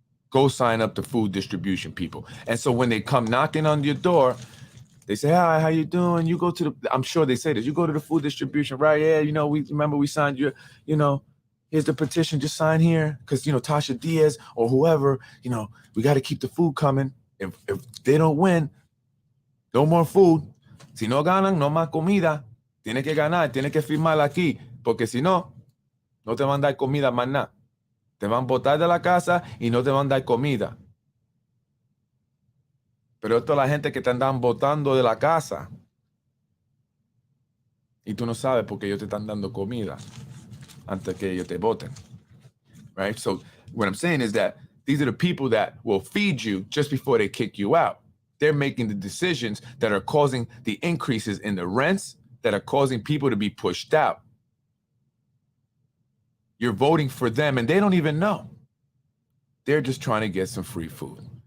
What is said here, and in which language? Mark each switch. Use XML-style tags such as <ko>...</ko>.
<en>Go sign up the food distribution people. And so when they come knocking on your door, they say, hi, how you doing? You go to I'm sure they say this, you go to the food distribution, right? Yeah, we signed you, here's the petition, just sign here. Because, Tasha Diaz or whoever, we got to keep the food coming. If they don't win, no more food.</en> <es>Si no ganan, no más comida. Tiene que ganar, tiene que firmar aquí. Porque si no, no te van a dar comida más nada. Te van a botar de la casa y no te van a dar comida. Pero esto es la gente que te andan botando de la casa. Y tú no sabes porque ellos te están dando comida antes que ellos te boten.</es> <en>Right? So what I'm saying is that these are the people that will feed you just before they kick you out. They're making the decisions that are causing the increases in the rents, that are causing people to be pushed out. You're voting for them and they don't even know. They're just trying to get some free food.</en>